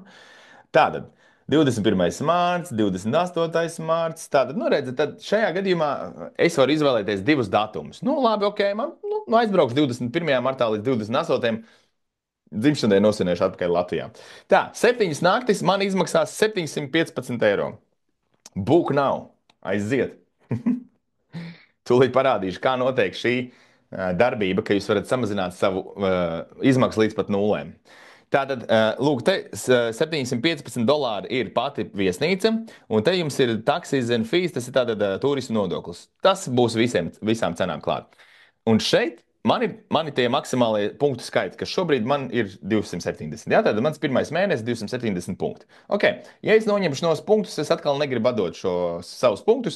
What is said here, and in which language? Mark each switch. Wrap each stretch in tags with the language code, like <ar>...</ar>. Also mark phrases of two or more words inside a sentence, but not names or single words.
<lv>Tātad 21. mārts, 28. mārts. Tātad, nu, redziet, tad šajā gadījumā es varu izvēlēties divus datumus. Nu, labi, ok, man aizbraukšu 21. martā līdz 28. dzimšanai nosvinēšu atpakaļ Latvijā. Tā, 7 naktis man izmaksās 715 eiro.</lv> <en>Book now,</en> <lv>aiziet! Tūlīt parādīšu, kā notiek šī darbība, ka jūs varat samazināt savu izmaksu līdz pat nulēm. Tātad, lūk, te $715 ir pati viesnīca, un te jums ir</lv> <en>taxis and fees,</en> <lv>tas ir tātad turismu nodoklis. Tas būs visām cenām klāt. Un šeit mani tie maksimālie punktu skaiti, kas šobrīd man ir 270. Jā, tātad mans pirmais mēnesis 270 punkti. Okay. Ja es noņemšu nos punktus, es atkal negribu atdot šos savus punktus.</lv>